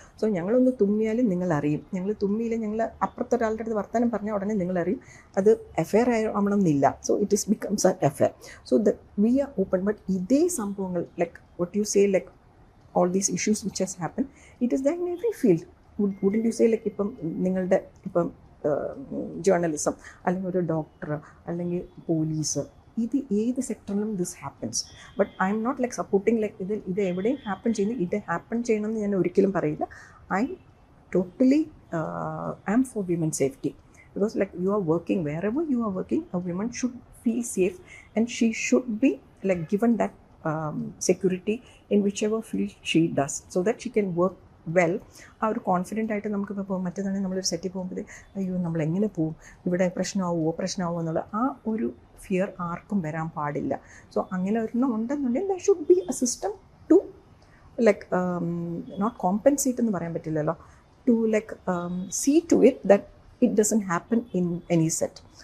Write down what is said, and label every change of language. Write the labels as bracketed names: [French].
[Malayalam] So ഞങ്ങളൊന്ന് തുമ്മിയാലും നിങ്ങളറിയും, ഞങ്ങൾ തുമ്മിയില്ല, ഞങ്ങൾ അപ്പുറത്തെ ഒരാളുടെ അടുത്ത് വർത്തമാനം പറഞ്ഞാൽ ഉടനെ നിങ്ങളറിയും. അത് എഫെയർ ആവണമെന്നില്ല. [English] So it is becomes a affair. So the we are open. But [Malayalam] ഇതേ സംഭവങ്ങൾ [English] Like what you say like all these issues which has happened, it is there in every field. Wouldn't you say like [Malayalam] ഇപ്പം നിങ്ങളുടെ ഇപ്പം journalism അല്ലെങ്കിൽ ഒരു doctor അല്ലെങ്കിൽ police, ഇത് ഏത് സെക്ടറിലും [English] This happens. But I'm not like supporting like [Malayalam] ഇത് എവിടെയും ഹാപ്പൻ ചെയ്യുന്നു, ഇത് ഹാപ്പൻ ചെയ്യണമെന്ന് ഞാൻ ഒരിക്കലും പറയില്ല. [English] I totally am for women's safety, because like you are working, wherever you are working, a woman should feel safe and she should be like given that security in whichever field she does, so that she can work well. [Malayalam] ആ ഒരു confident ആയിട്ട് നമുക്കിപ്പോൾ പോകും. മറ്റേതാണെങ്കിൽ നമ്മളൊരു സെറ്റിൽ പോകുമ്പോൾ അയ്യോ നമ്മളെങ്ങനെ പോവും, ഇവിടെ പ്രശ്നമാവുമോ എന്നുള്ള ആ ഒരു ഫിയർ ആർക്കും വരാൻ പാടില്ല. സോ അങ്ങനെ ഒരെണ്ണം ഉണ്ടെന്നുണ്ടെങ്കിൽ [English] there should be a system to like not compensate [Malayalam] എന്ന് പറയാൻ പറ്റില്ലല്ലോ, [English] To like see to it that it doesn't happen in any set.